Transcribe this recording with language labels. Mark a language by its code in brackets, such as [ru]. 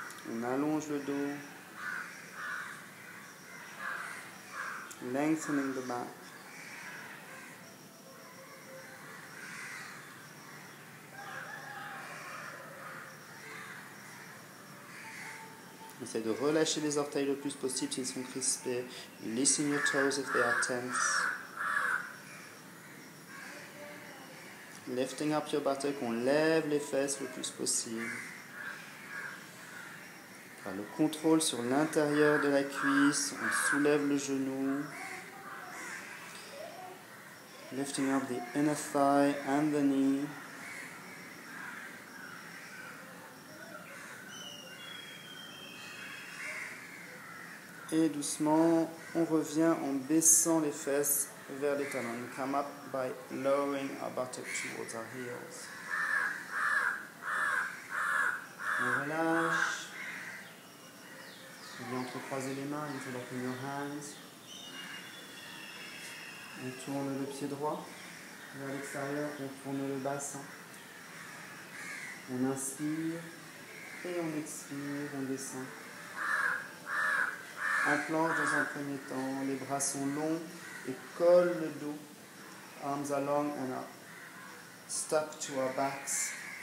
[fr] On allonge le dos. [en] Lengthening the back. [fr] Essayez de relâcher les orteils le plus possible s'ils sont crispés. [en] Loosen your toes if they are tense. Lifting up your buttock, [fr] on lève les fesses le plus possible. Par le contrôle sur l'intérieur de la cuisse, on soulève le genou. [en] Lifting up the inner thigh and the knee. [fr] Et doucement, on revient en baissant les fesses vers les talons. [en] We come up by lowering our buttock towards our heels. [fr] On relâche. On vient entrecroiser les mains, [en] interlocking your hands. [fr] On tourne le pied droit vers l'extérieur, on tourne le bassin. On inspire et on expire, on descend. En planche dans un premier temps, les bras sont longs et collent le dos. [en] Arms are long and are stuck to our backs.